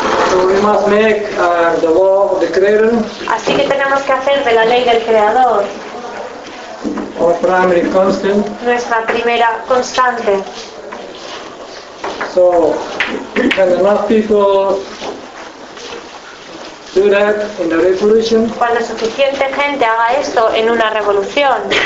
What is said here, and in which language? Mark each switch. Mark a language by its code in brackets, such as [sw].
[en] So we must make the law of the creator. [es] Así que tenemos que hacer de la ley del creador. [en] Our primary constant. [es] Nuestra primera constante. [en] So can enough people do that in the revolution? [es] Cuando suficiente gente haga esto en una revolución.